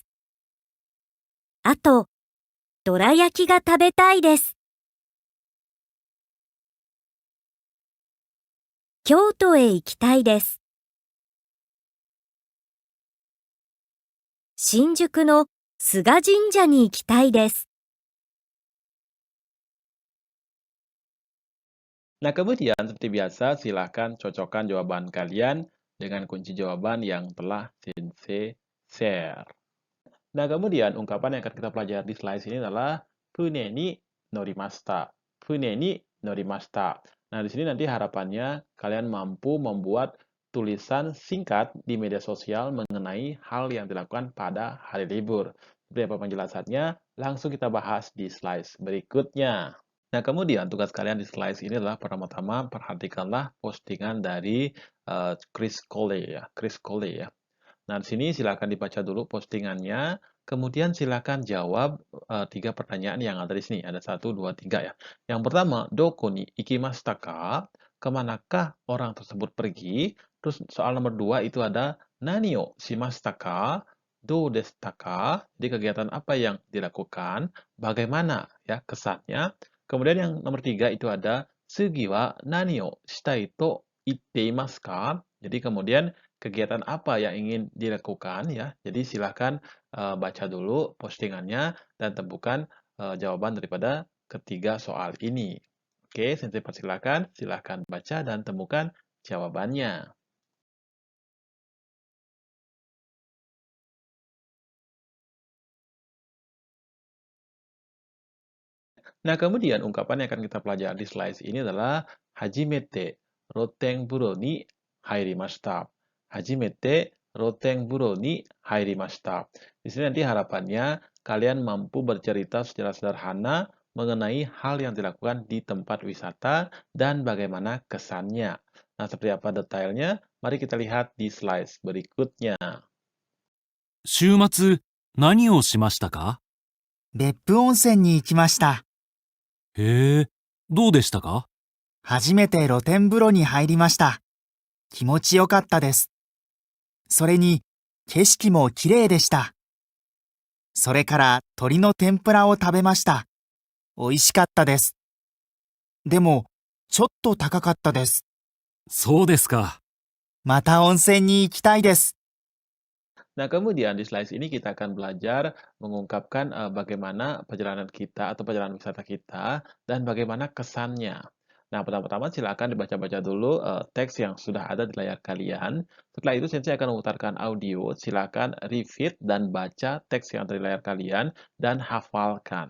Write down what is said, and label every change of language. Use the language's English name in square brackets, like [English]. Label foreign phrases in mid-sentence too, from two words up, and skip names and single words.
[Japanese] あと、どら焼きが食べたいです。京都へ行きたいです。新宿の菅神社に行きたいです。 [Indonesian] Nah, kemudian seperti biasa, silahkan cocokkan jawaban kalian dengan kunci jawaban yang telah Sensei share. Nah, kemudian ungkapan yang akan kita pelajari di slide ini adalah [Japanese] 船に乗りました. 船に乗りました. [Indonesian] Nah, di sini nanti harapannya kalian mampu membuat tulisan singkat di media sosial mengenai hal yang dilakukan pada hari libur. Seperti apa penjelasannya? Langsung kita bahas di slide berikutnya. Nah, kemudian tugas kalian di slide ini adalah pertama-tama perhatikanlah postingan dari Chris Cole ya, Chris Cole ya. Nah, di sini silakan dibaca dulu postingannya, kemudian silakan jawab 3 pertanyaan yang ada di sini. Ada 1, 2, 3 ya. Yang pertama, [Japanese] どこに行きましたか? [Indonesian] Kemanakah orang tersebut pergi? Terus soal nomor 2 itu ada [Japanese] 何をしましたか? どうでしたか? [Indonesian] Jadi kegiatan apa yang dilakukan? Bagaimana ya kesannya? Kemudian yang nomor 3 itu ada [Japanese] すぎは何をしたいと言っていますか? [Indonesian] Jadi kemudian kegiatan apa yang ingin dilakukan ya. Jadi silahkan baca dulu postingannya dan temukan jawaban daripada ketiga soal ini. Oke, Sensei persilakan, silahkan baca dan temukan jawabannya. Nah, kemudian ungkapan yang akan kita pelajari di slide ini adalah [Japanese] 初めて露天風呂に入りました. 初めて露天風呂に入りました. [Indonesian] Di sini nanti harapannya kalian mampu bercerita secara sederhana mengenai hal yang dilakukan di tempat wisata dan bagaimana kesannya. Nah, seperti apa detailnya? Mari kita lihat di slide berikutnya. [Japanese] 週末、何をしましたか？別府温泉に行きました。へえ、どうでしたか？初めて露天風呂に入りました。気持ちよかったです。それに、景色も綺麗でした。それから鶏の天ぷらを食べました。美味しかったです。でも、ちょっと高かったです。そうですか。また温泉に行きたいです。 [Indonesian] Nah, kemudian di slide ini kita akan belajar mengungkapkan bagaimana perjalanan kita atau perjalanan wisata kita dan bagaimana kesannya. Nah, pertama-tama silakan dibaca-baca dulu teks yang sudah ada di layar kalian. Setelah itu Sensei akan memutarkan audio. Silakan repeat dan baca teks yang ada di layar kalian dan hafalkan.